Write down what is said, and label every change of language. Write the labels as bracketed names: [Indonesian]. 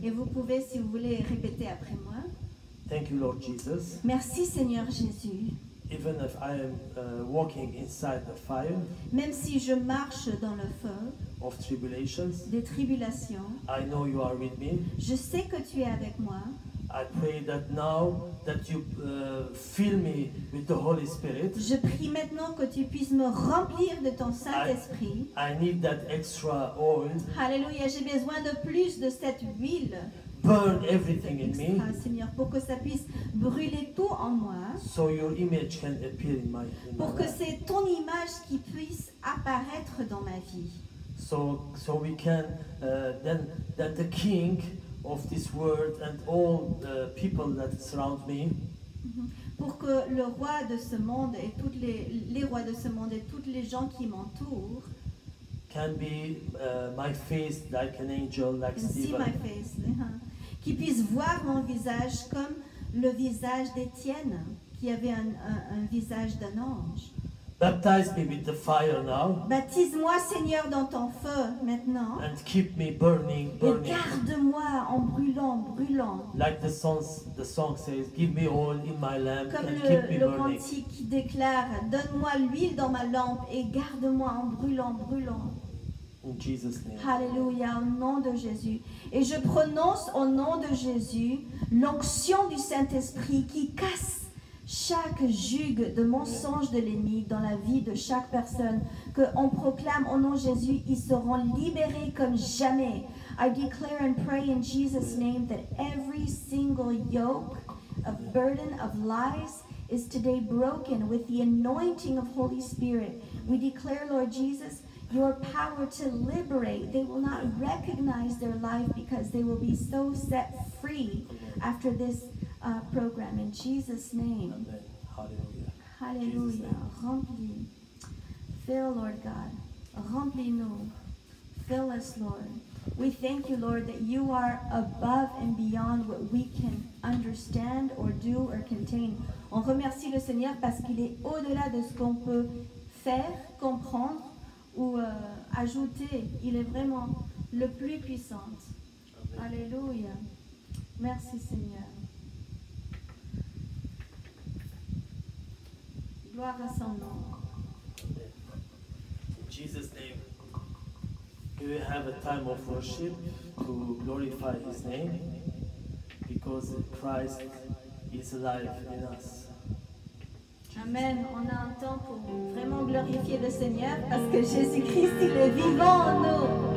[French] Et vous pouvez, si vous voulez, répéter après moi. [English] Thank you, Lord Jesus. [French] Merci Seigneur Jésus. [English] Even if I am walking inside the fire [French] Même si je marche dans le feu [English] of tribulations, [French] des tribulations, [English] I know you are with me. [French] je sais que tu es avec moi. [English] I pray that now that you fill me with the Holy Spirit. [French] Je prie maintenant que tu puisses me remplir de ton Saint-Esprit. [English] I need that extra oil. [French] Alléluia, j'ai besoin de plus de cette huile. [English] Burn everything in me, [French] Extra, Seigneur, pour que ça puisse brûler tout en moi. [English] so your image can appear in my [French] Pour que [English] life. [French] c'est ton image qui puisse apparaître dans ma vie. [English] So we can then the king of this world and all the people that surround me [French] Pour que le roi de ce monde et toutes les rois de ce monde et toutes les gens qui m'entourent [English] can be my face like an angel, like can see Stephen. my face, [French] qui puissent voir mon visage comme le visage d'Étienne, qui avait un visage d'un ange. [English] Baptize me with the fire now [French] Baptise-moi, Seigneur, dans ton feu maintenant. [English] and keep me burning, [French] Et [English] burning. [French] garde-moi en brûlant, brûlant. [English] Like the song says, give me oil in my lamp [French] Comme [English] and keep me [French] le [English] burning. [French] cantique qui déclare, donne-moi l'huile dans ma lampe et garde-moi en brûlant, brûlant. [English] In Jesus' name. [French] Alléluia, au nom de Jésus. Et je prononce au nom de Jésus l'onction du Saint-Esprit qui casse chaque jugue de mensonge de l'ennemi dans la vie de chaque personne. Qu'on proclame au nom de Jésus, ils seront libérés comme jamais. [English] I declare and pray in Jesus' name that every single yoke of burden of lies is today broken with the anointing of Holy Spirit. We declare, Lord Jesus, your power to liberate. They will not recognize their life because they will be so set free after this program. In Jesus' name. Amen. Hallelujah. Hallelujah. [French] Remplis. [English] Fill, Lord God. [French] Remplis-nous. [English] Fill us, Lord. We thank you, Lord, that you are above and beyond what we can understand or do or contain. [French] On remercie le Seigneur parce qu'il est au-delà de ce qu'on peut faire, comprendre ou ajouter. Il est vraiment le plus puissant. Amen. Alléluia. Merci, Seigneur. Gloire à son nom. [English] In Jesus' name, we will have a time of worship to glorify His name because Christ is alive in us. Amen. [French] On a un temps pour vraiment glorifier le Seigneur parce que Jésus-Christ, il est vivant en nous.